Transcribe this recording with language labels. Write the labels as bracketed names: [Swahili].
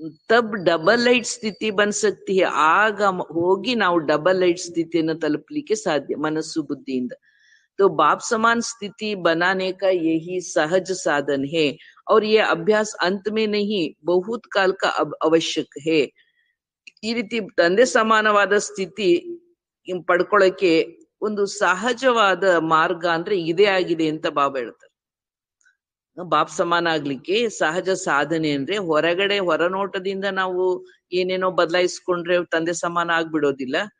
[Hindi] ತಬ್ double light ಸ್ಥಿತಿ ಬನ್ ಸಕ್ತಿ high. [Kannada] ಆಗ ಹೋಗಿ ನಾವು ಡಬಲ್ ಲೈಟ್ ಸ್ಥಿತಿಯನ್ನು ತಲುಪಲಿಕ್ಕೆ ಸಾಧ್ಯ ಮನಸ್ಸು ಬುದ್ಧಿಯಿಂದ. [Hindi] तो बाप समान स्थिति बनाने का यही सहज साधन है और ये अभ्यास अंत में नहीं, बहुत काल का आवश्यक है. [Kannada] ಈ ರೀತಿ ತಂದೆ ಸಮಾನವಾದ ಸ್ಥಿತಿ ಪಡ್ಕೊಳ್ಳಕ್ಕೆ ಒಂದು ಸಹಜವಾದ ಮಾರ್ಗ ಅಂದ್ರೆ ಇದೇ ಆಗಿದೆ ಅಂತ ಬಾಬಾ ಹೇಳ್ತಾರೆ. ಬಾಪ್ ಸಮಾನ ಆಗ್ಲಿಕ್ಕೆ ಸಹಜ ಸಾಧನೆ ಅಂದ್ರೆ ಹೊರಗಡೆ ಹೊರನೋಟದಿಂದ ನಾವು ಏನೇನೋ ಬದಲಾಯಿಸ್ಕೊಂಡ್ರೆ ತಂದೆ ಸಮಾನ ಆಗ್ಬಿಡೋದಿಲ್ಲ.